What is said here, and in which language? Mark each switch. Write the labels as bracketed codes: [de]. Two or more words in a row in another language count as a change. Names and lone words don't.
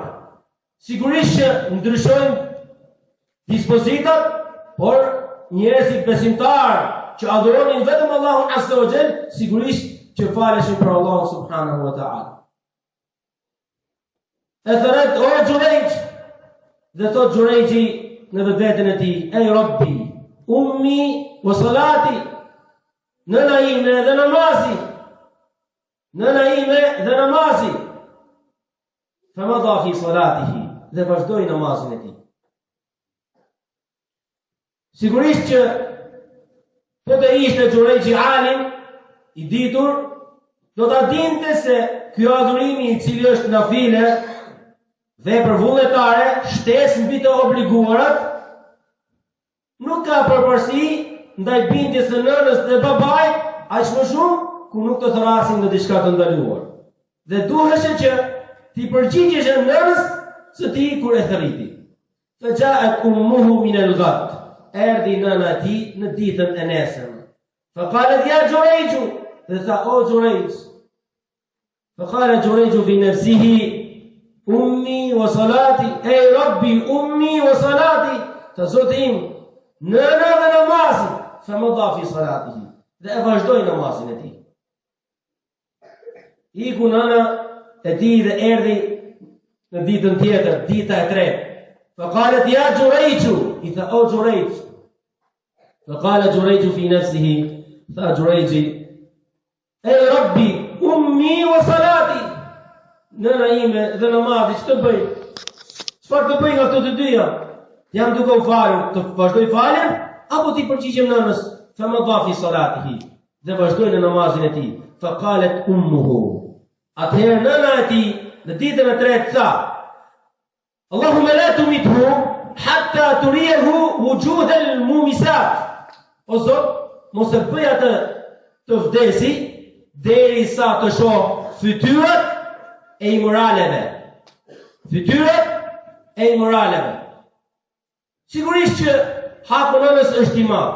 [sq] Sigurisht që ndryshojnë dispozitat, por njerëzit besimtar që adhuronin vetëm Allahun [ar] عز وجل, [sq] sigurisht që faleshin për Allahun [ar] سبحانه وتعالى. [sq] E thëret, o Jurayj, dhe thot Jurayji në vetën e tij, [ar] أي ربي، أمي وصلاتي, [sq] nëna ime dhe namazi, nëna ime dhe namazi. [ar] فمضى في صلاته, [sq] dhe vazhdoi namazin e tij. Sigurisht që po të ishte Jurayji alim, i ditur, do ta dinte se ky adhurimi i cili është nafile, vepër vullnetare, shtesë mbi të obliguarat, nuk ka përparësi ndaj bindjes së nënës dhe babait, aq më shumë ku nuk të thrasin në diçka të ndaluar. Dhe duheshe që ti përgjigjesh nënës së tij kur e thërriti. [ar] فجاءت أمه من الغد. [sq] Erdhi nëna e tij në ditën e nesërme. [ar] فقالت يا جريج, [sq] dhe tha o Jurayj. [ar] فقال جريج في نفسه أمي وصلاتي، أي ربي أمي وصلاتي, ej Rabbi ummi wa salati, [sq] të Zoti im, nëna dhe namazi. [ar] فمضى في صلاته, [sq] dhe e vazhdoi namazin e tij. Iku nëna e tij dhe erdhi në ditën tjetër, dita e tretë. [ar] فقالت يا جريج, [sq] i tha o Jurayj. [ar] فقال جريج في نفسه, tha Jurayji, أي ربي أمي وصلاتي, [sq] nëna ime dhe namazi, që të bëj? Çfarë të bëj nga këto të dyja? Jam duke u falur, të vazhdoj faljen, apo ti përgjigjem nënës? [ar] فمضى في صلاته, [sq] dhe vazhdoi në namazin e tij. [ar] فقالت أمه, [sq] atëherë nëna e tij në ditën e tretë tha, [ar] اللهم لا تمته حتى تريه وجوه المومسات. [sq] O Zot, mos e bëj atë të vdesi derisa të shoh fytyrat e imoraleve. Fytyrat e imoraleve. Sigurisht që haku nënës është i madh.